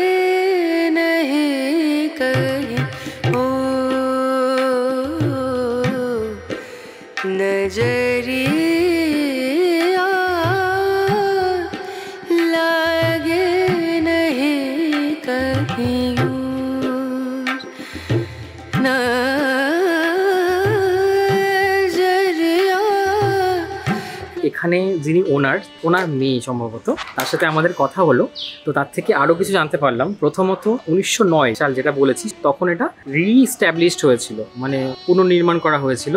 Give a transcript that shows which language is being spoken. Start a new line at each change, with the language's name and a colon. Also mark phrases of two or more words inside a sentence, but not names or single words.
Bhojpuri: नहीं कहीं, ओ नजरिया लागे नहीं कहीं ना।
Bangla: এখানে যিনি ওনার মেয়ে সম্ভবত, তার সাথে আমাদের কথা হলো। তো তার থেকে আরও কিছু জানতে পারলাম। প্রথমত 1909 সাল যেটা বলেছি, তখন এটা রিস্ট্যাবলিশড হয়েছিল, মানে পুনর্নির্মাণ করা হয়েছিল।